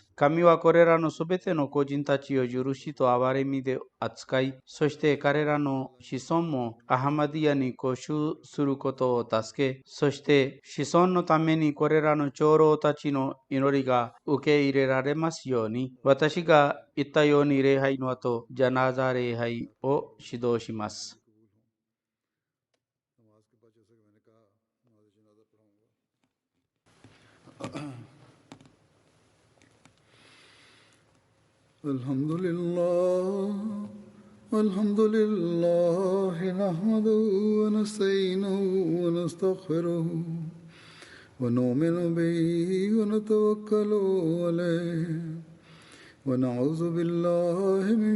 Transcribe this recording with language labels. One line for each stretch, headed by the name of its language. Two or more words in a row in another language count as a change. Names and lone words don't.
Japanese: 神はこれらのすべての個人たちを許しと憐れみで扱い、そして彼らの子孫もアハマディヤに固執することを助け、そして子孫のためにこれらの長老たちの祈りが受け入れられますように、私が言ったように礼拝の後、ジャナーザ礼拝を指導します。
Arabic: الحمد لله نحمده ونستعينه ونستغفره ونؤمن به ونتوكل عليه ونعوذ بالله من